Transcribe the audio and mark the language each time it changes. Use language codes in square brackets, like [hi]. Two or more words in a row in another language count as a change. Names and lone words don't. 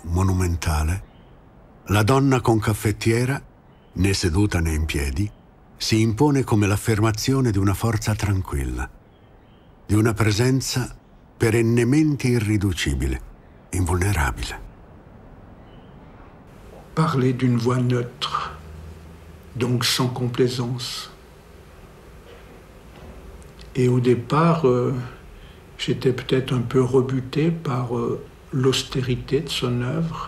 [it] monumentale, la donna con caffettiera, né seduta né in piedi, si impone come l'affermazione di una forza tranquilla, di una presenza perennemente irriducibile, invulnerabile. [fr] Parler d'une voix neutre, donc sans complaisance. Et au départ, j'étais peut-être un peu rebuté par l'austérité de son œuvre.